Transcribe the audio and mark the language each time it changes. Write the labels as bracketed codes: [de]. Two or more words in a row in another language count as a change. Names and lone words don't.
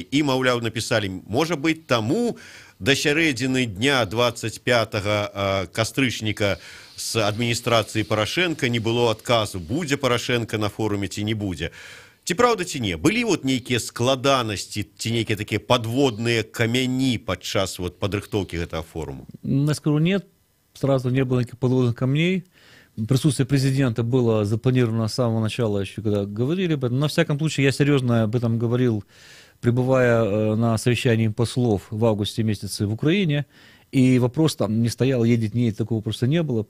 [be] І, маўляў, напісалі, можа быць, таму да сярэдзіны дня 25 кастрычніка з адміністрацыі Парашенка не было адказу, будзе Парашенка на форуме ці не будзе. Ці правда, ці не? Былі вот нейкія складанасці, ці нейкія такія падводныя камяні падчас вот падрыхтоўкі гэтага форуму? [ru] Я скажу, нет, сразу не было никаких подводных камней. Присутствие президента было запланировано с самого начала, еще когда говорили об этом. На всяком случае, я серьезно об этом говорил, пребывая на совещании послов в августе месяце в Украине. И вопрос там не стоял, едет, не едет, такого просто не было.